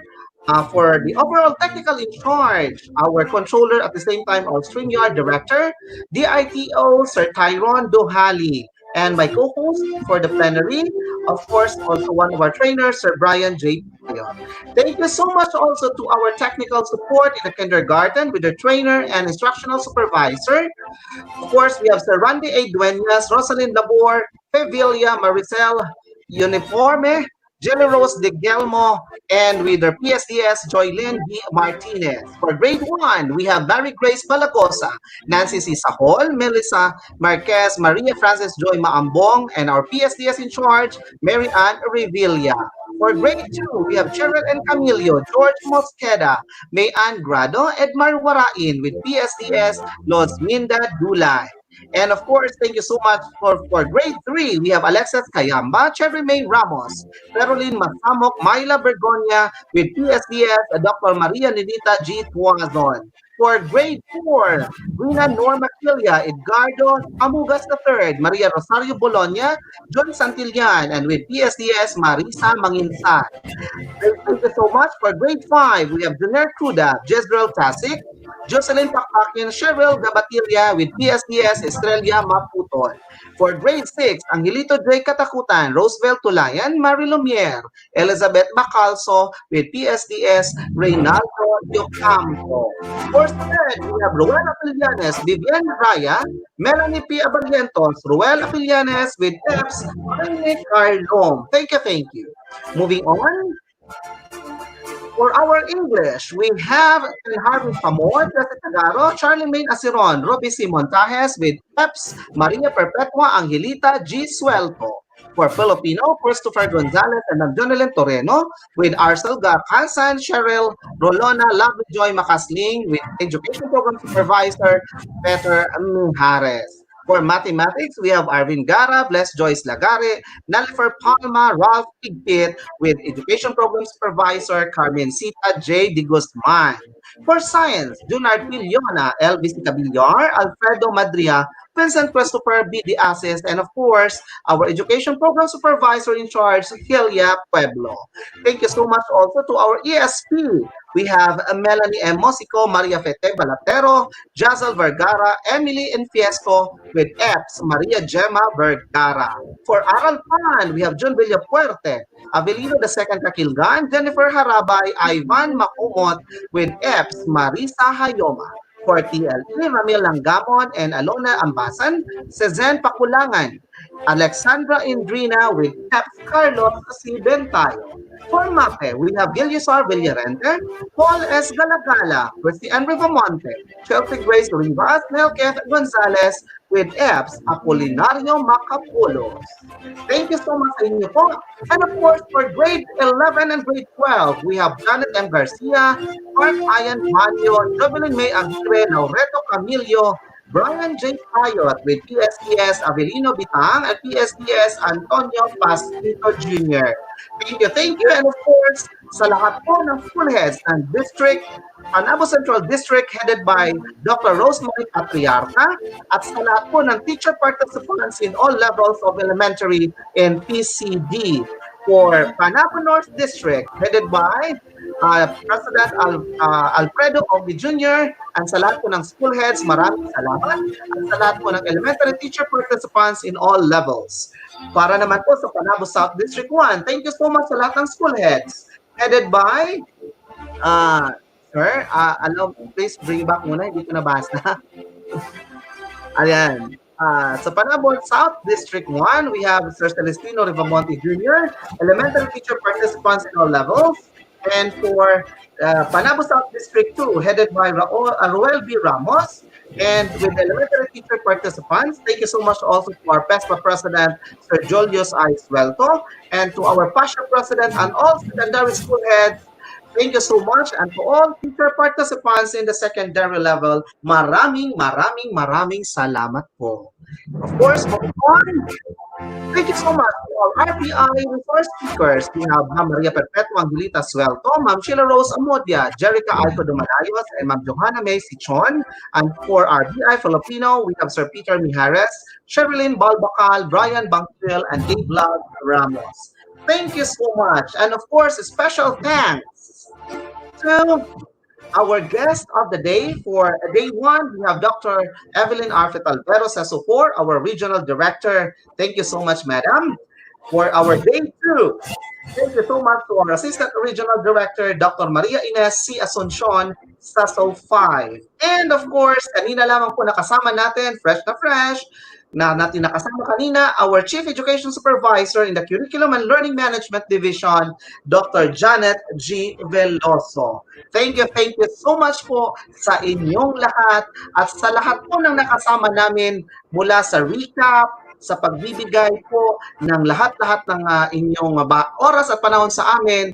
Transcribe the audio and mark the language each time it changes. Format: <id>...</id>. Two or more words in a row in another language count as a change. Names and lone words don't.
<en>For the overall technical in charge, our controller at the same time, our StreamYard director, DITO, Sir Tyron Dohali, and my co-host for the plenary, of course, also one of our trainers, Sir Brian J. Thank you so much also to our technical support in the kindergarten with the trainer and instructional supervisor. Of course, we have Sir Randy A. Duenas, Rosalind Labor, Pevilia, Maricel Uniforme, Jelly Rose De Gelmo, and with our PSDS, Joylyn B. Martinez. For grade 1, we have Mary Grace Malacosa, Nancy C. Sahol, Melissa Marquez, Maria Frances Joy Maambong, and our PSDS in charge, Mary Ann Revilla. For grade 2, we have Cheryl and Camilio, George Mosqueda, May Ann Grado, Edmar Warain with PSDS, Los Minda Dulay. And of course, thank you so much for grade 3. We have Alexis Kayamba, Cherry May Ramos, Caroline Masamok, Myla Bergonia with PSDS, Dr. Maria Nidita G. Tuazon. For grade 4, Rina Norma Kilia, Edgardo Amugas III, Maria Rosario Bologna, John Santillan, and with PSDS, Marisa Manginsan. Thank you so much. For grade 5, we have Juner Cruda, Jezreel Tasik, Jocelyn Pakpakin, Cheryl Gabatilia with PSDS, Estrella Maputol. For grade 6, Angelito J. Katakutan, Roosevelt Tulayan, Marie Lumiere, Elizabeth Bacalso with PSDS, Reynaldo Diocampo. For SLED, we have Ruel Apillanes, Vivian Raya, Melanie P. Abarrientos, Ruel Apillanes with EPS, Jaime Carlom. Thank you, thank you. Moving on, for our English, we have Harvey Pamor, Jesse Tagaro, Charlemagne Asiron, Roby C. Montajes with EPS, Maria Perpetua Angelita G. Suelto. For Filipino, Christopher Gonzalez and Jonelyn Toreno with Arcel Garcasan, Cheryl Rolona, Lovely Joy Macasling with Education Program Supervisor Peter Mijares. For mathematics, we have Arvin Gara, Bless Joyce Lagare, Nalifer Palma, Ralph Pigpit, with Education Program Supervisor Carmen Sita J. De Guzman. For science, Junard Piliona, LBC Cabillar, Alfredo Madria, Vincent Christopher B. De Asis, and of course, our Education Program Supervisor in charge, Hilia Pueblo. Thank you so much also to our ESP. We have Melanie M. Mosico, Maria Fete Balatero, Jazel Vergara, Emily Enfiesco, with EPS, Maria Gemma Vergara. For Aral Pan, we have John Villapuerte, Avelino II Kakilgan, Jennifer Harabay, Ivan Makumot, with EPS, Marisa Hayoma. For TLE, Ramil Langgamon and Alona Ambasan, Sezen Pakulangan, Alexandra Indrina with EPS, Carlos C. Bentayo. For MAPE, we have Giliusar Villarente, Paul S. Galagala, Christian Rivamonte, Chelsea Grace Rivas, Melketh Gonzalez, with EPS, Apolinario Macapulos. Thank you so much</en> <tl>sa inyo po.</tl> <en>And of course, for grade 11 and grade 12, we have Janet M. Garcia, Mark Ian Manio, Jovelyn May Aguirre, Laureto Camillo, Brian J. Payot with PSDS Avelino Bitang and PSDS Antonio Pasquito Jr. Thank you. And of course,</en> <tl>sa lahat po ng</tl> <en>school heads</en> <tl>ng district, Panabo Central District</tl> <en>headed by</en> <tl>Dr.</tl> <en>Rosemary Patriarca</en> <tl>at sa lahat po ng</tl> <en>teacher participants in all levels of elementary and PCD. For Panabo North District headed by President Alfredo Ogi Jr.</en> <tl>and sa lahat po ng</tl> <en>school heads,</en> <tl>maraming salamat. At sa lahat po ng</tl> <en>elementary teacher participants in all levels.</en> <tl>Para naman po sa Panabo South District 1,</tl> <en>thank you so much</en> <tl>sa lahat ng</tl> <en>school heads headed by</en> <tl>Sir,</tl> <en>please bring back</en> <tl>muna, hindi ko nabasa. Ayan.</tl> <en>Sa Panabo South District 1, we have Sir Celestino Rivamonte Jr., elementary teacher participants in all levels. And for Panabo South District 2, headed by Ruel B. Ramos, and with elementary teacher participants, thank you so much also to our PESPA President, Sir Julius I. Suelto, and to our PASHA President and all secondary school heads. Thank you so much. And to all teacher participants in the secondary level,</en> <tl>maraming salamat po.</tl> <en>Of course, moving on, thank you so much to our RPI resource speakers. We have Ma'am Maria Perpetua Angelita Suelto, Ma'am Sheila Rose Amodia, Jerica Alco Dumalayos, and Ma'am Johanna May Sichon. And for our BI Filipino, we have Sir Peter Mijares, Sherilyn Balbacal, Brian Bangkil, and Dave Lag Ramos. Thank you so much. And of course, a special thanks to our guest of the day. For day 1, we have Dr. Evelyn Arfit Alvero Sasupor, our regional director. Thank you so much, madam. For our day 2, thank you so much to our assistant regional director, Dr. Maria Ines C. Asuncion, Saso 5. And of course,</en> <tl>kanina lamang po nakasama natin, fresh na natin nakasama kanina,</tl> <en>our Chief Education Supervisor in the Curriculum and Learning Management Division, Dr. Janet G. Veloso. Thank you so much</en> <tl>po sa inyong lahat at sa lahat po ng nakasama namin mula sa recap, sa pagbibigay po ng lahat-lahat ng inyong oras at panahon sa amin.</tl>